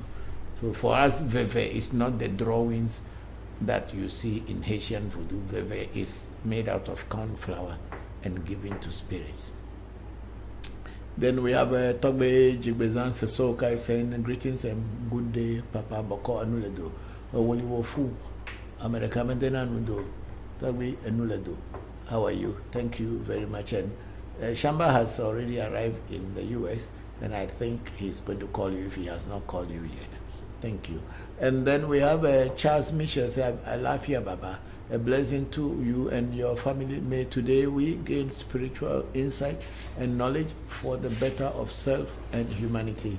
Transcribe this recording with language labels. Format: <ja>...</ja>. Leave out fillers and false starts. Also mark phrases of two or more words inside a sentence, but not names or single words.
<en>So for us, Veve is not the drawings that you see in Haitian Voodoo. Veve is made out of corn flour and given to spirits. Then we have Togbe Jigbezan Sesoka saying greetings and good day, Papa Bokor Anuledo. Woli Wofu, America Mendena Nudo, Togbe Anuledo. How are you? Thank you very much. And Shamba has already arrived in the US, and I think he's going to call you if he has not called you yet. Thank you. And then we have Charles Michel say, I love you, Baba. A blessing to you and your family. May today we gain spiritual insight and knowledge for the better of self and humanity.</en>